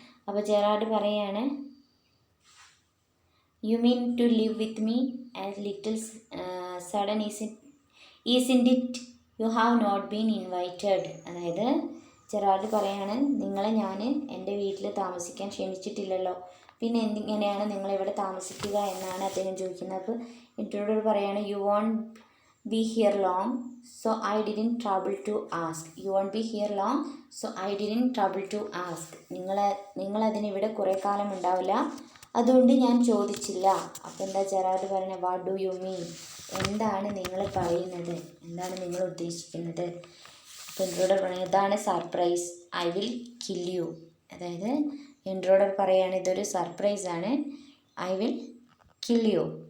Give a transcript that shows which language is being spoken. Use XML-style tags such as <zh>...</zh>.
<ml>അപ്പോൾ ജെറാർഡ് പറയാണ്,</ml> <en>You mean to live with me as little sudden isn't it, you have not been invited.</en> <ml>അതായത് Gerard പറയാണ്, നിങ്ങളെ ഞാൻ എൻ്റെ വീട്ടിൽ താമസിക്കാൻ ക്ഷണിച്ചിട്ടില്ലല്ലോ, പിന്നെ എന്തിങ്ങനെയാണ് നിങ്ങളിവിടെ താമസിക്കുക എന്നാണ് അദ്ദേഹം ചോദിക്കുന്നത്. അപ്പോൾ ഇൻട്രൂഡർ പറയാണ്,</ml> <en>You won't be here long, so I didn't trouble to ask. You won't be here long, so I didn't trouble to ask.</en> <ml>നിങ്ങളതിനിവിടെ കുറേ കാലം ഉണ്ടാവില്ല, അതുകൊണ്ട് ഞാൻ ചോദിച്ചില്ല. അപ്പോൾ എന്താ ജെറാർഡ് പറയുന്നത്?</ml> <en>What do you mean?</en> <ml>എന്താണ് നിങ്ങൾ പറയുന്നത്? എന്താണ് നിങ്ങൾ ഉദ്ദേശിക്കുന്നത്? അപ്പോൾ ഇൻട്രൂഡർ പറയുന്നത് ഇതാണ് surprise,</ml> <en>I will kill you.</en> <ml>അതായത് ഇൻട്രൂഡർ പറയുകയാണ് ഇതൊരു സർപ്രൈസാണ്,</ml> <en>I will kill you.</en>